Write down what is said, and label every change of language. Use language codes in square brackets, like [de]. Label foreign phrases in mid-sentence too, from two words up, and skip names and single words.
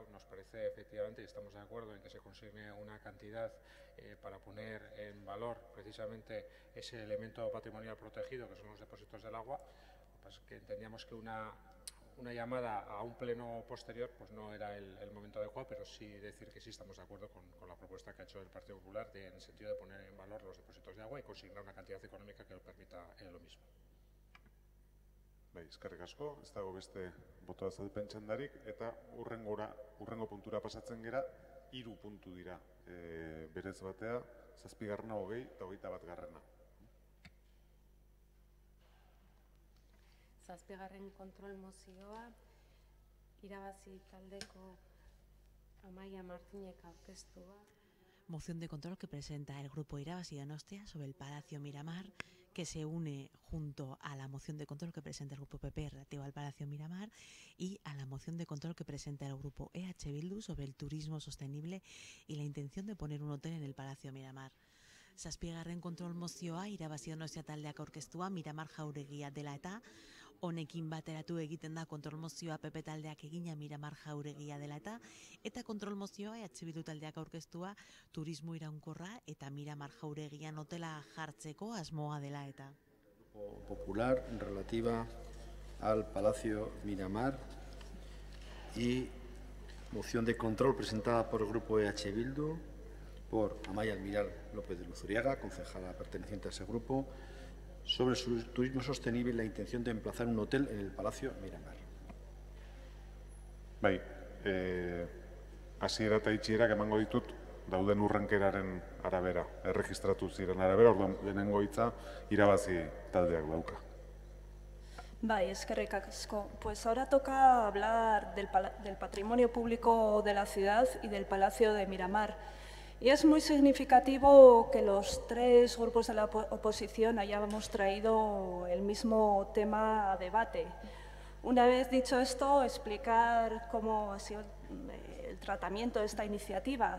[es] Nos parece efectivamente, y estamos de acuerdo en que se consigne una cantidad para poner en valor precisamente ese elemento patrimonial protegido que son los depósitos del agua. Pues que entendíamos que una llamada a un pleno posterior pues no era el momento adecuado, pero sí decir que sí estamos de acuerdo con la propuesta que ha hecho el Partido Popular en el sentido de poner en valor los depósitos de agua y consignar una cantidad económica que lo permita lo mismo. [eu] Bai, eskerrik asko, ez dago beste boto azalpen txandarik, eta urrengo puntura pasatzen gera, 3 puntu dira berez batea, 7., 20. eta 21. 7. kontrol mozioa, Irabazi taldeko Amaia Martinek aurkeztua. [es] Moción de control que presenta el Grupo Irabazi Donostia sobre el Palacio Miramar, que se une junto a la moción de control que presenta el Grupo PP relativa al Palacio Miramar y a la moción de control que presenta el Grupo EH Bildu sobre el turismo sostenible y la intención de poner un hotel en el Palacio Miramar. [eu] Zazpigarren kontrol mozioa irabazi Donostia taldeak aurkeztua Miramar jauregia dela eta honekin bateratu egiten da kontrol mozioa PP taldeak egina Miramar jauregia dela eta kontrol mozioa EH Bildu taldeak aurkeztua turismo iraunkorra eta Miramar jauregian hotela jartzeko asmoa dela eta. [es] Popular relativa al Palacio Miramar y moción de control presentada por el Grupo EH Bildu por Amaia Almiral López de Luzuriaga, concejala perteneciente a ese grupo, sobre su turismo sostenible y la intención de emplazar un hotel en el Palacio Miramar. [eu] Bai, hasiera eta itxierak emango ditut dauden urrankeraren arabera, erregistratu ziren arabera, orduan denengo hitza irabazi taldeak dauka. Bai, eskerrik asko. [es] Pues ahora toca hablar del patrimonio público de la ciudad y del Palacio de Miramar. Y es muy significativo que los tres grupos de la oposición hayamos traído el mismo tema a debate. Una vez dicho esto, explicar cómo ha sido el tratamiento de esta iniciativa.